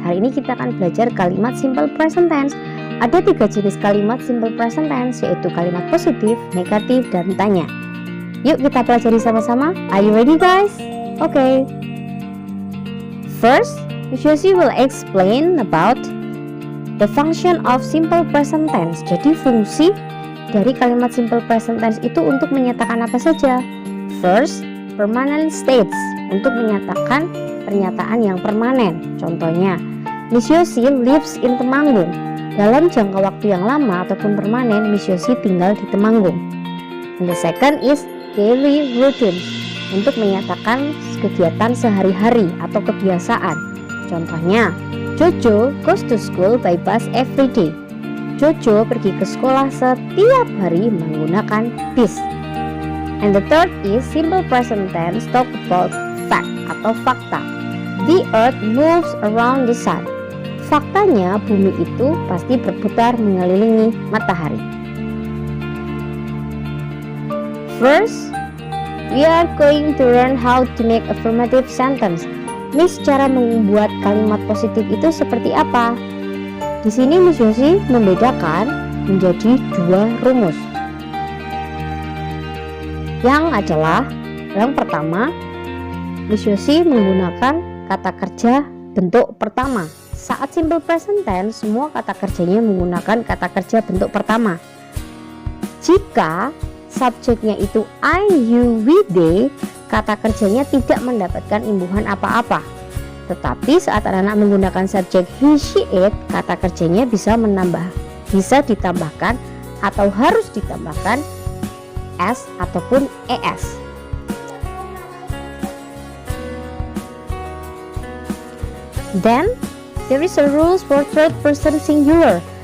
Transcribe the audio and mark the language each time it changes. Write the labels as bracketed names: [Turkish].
[Indonesian] Hari ini kita akan belajar kalimat simple present tense. Ada 3 jenis kalimat simple present tense, yaitu kalimat positif, negatif, dan tanya. Yuk kita pelajari sama-sama. [English] Are you ready guys? Okay. First, Yoshi will explain about the function of simple present tense. [Indonesian] Jadi fungsi dari kalimat simple present tense itu untuk menyatakan apa saja? [English] First, permanent states, [Indonesian] untuk menyatakan pernyataan yang permanen. Contohnya, [English] Miss Yoshi lives in Temanggung. [Indonesian] Dalam jangka waktu yang lama ataupun permanen, Miss Yoshi tinggal di Temanggung. [English] And the second is daily routine, [Indonesian] untuk menyatakan kegiatan sehari-hari atau kebiasaan. [English] Contohnya, Jojo goes to school by bus every day. [Indonesian] Jojo pergi ke sekolah setiap hari menggunakan bis. [English] And the third is simple present tense, talk about fact [Indonesian] atau fakta. [English] The earth moves around the sun. [Indonesian] Faktanya bumi itu pasti berputar mengelilingi matahari. [English] First, we are going to learn how to make affirmative sentence. [Indonesian] Miss, cara membuat kalimat positif itu seperti apa? Di sini Miss Yoshi membedakan menjadi 2 rumus. Yang adalah, yang pertama, Miss Yoshi menggunakan kata kerja bentuk pertama. Saat simple present tense, semua kata kerjanya menggunakan kata kerja bentuk pertama. Jika subjeknya itu I, you, we, they, kata kerjanya tidak mendapatkan imbuhan apa-apa. Tetapi saat anak-anak menggunakan subjek he, she, it, kata kerjanya bisa ditambahkan atau harus ditambahkan s ataupun es. [English] Then there is a rules for third person singular.